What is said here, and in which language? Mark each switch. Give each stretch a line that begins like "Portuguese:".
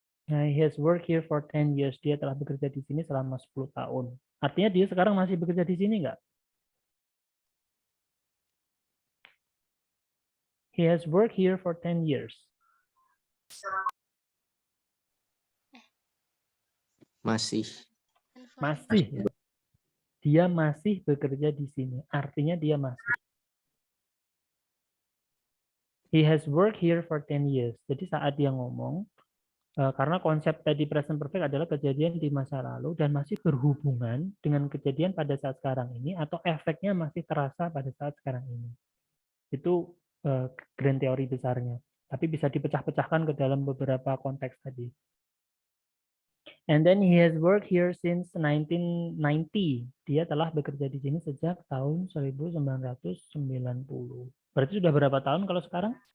English: He has worked here for 10 years.
Indonesian: Dia telah bekerja di sini selama 10 tahun. Artinya dia sekarang masih bekerja di sini nggak?
English: He has worked here for 10 years.
Indonesian: Masih. Masih. Ya. dia masih bekerja di sini. Artinya dia masih.
English: He has worked here for 10 years.
Indonesian: Jadi saat dia ngomong, karena konsep tadi present perfect adalah kejadian di masa lalu dan masih berhubungan dengan kejadian pada saat sekarang ini atau efeknya masih terasa pada saat sekarang ini. Itu grand teori besarnya. Tapi bisa dipecah-pecahkan ke dalam beberapa konteks tadi.
English: And then he has worked here since 1990.
Indonesian: Dia telah bekerja di sini sejak tahun 1990. Berarti sudah berapa tahun kalau sekarang?